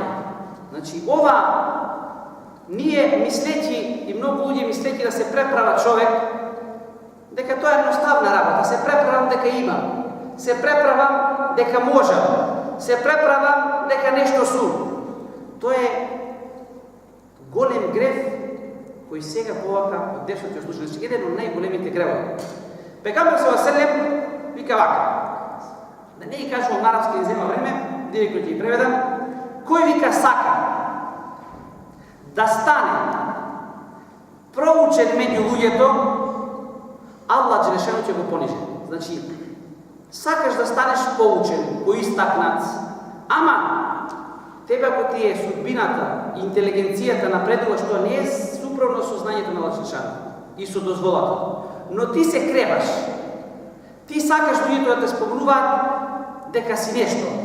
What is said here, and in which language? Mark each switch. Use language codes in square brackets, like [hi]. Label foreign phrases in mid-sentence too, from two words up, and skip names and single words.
[mk] Значи, ова ние мислејќи и многу луѓе мислејќи да се преправа човек, дека тоа е едноставна работа. Се преправам дека имам, се преправам дека можам, се преправам дека нешто сум. Тоа е голем грев кој сега повака од 10 случаи, значи еден од најголемите гревови. Пегамбер [ar] صلى الله عليه وسلم [mk] вика вака. Да не ги кажувам на арапски, не зема време, директно ќе ги преведам. Кој вика сака да стане проучен меѓу луѓето, Аллах Джелешану ќе го понижи. Значи, сакаш да станеш поучен, поистакнат, ама тебе ако ти е судбината, интелигенцијата напредува, што не е супротно со знањето на Аллах Джелешану и со дозволата, но ти се креваш, ти сакаш луѓето да те спомнуваат дека си нешто.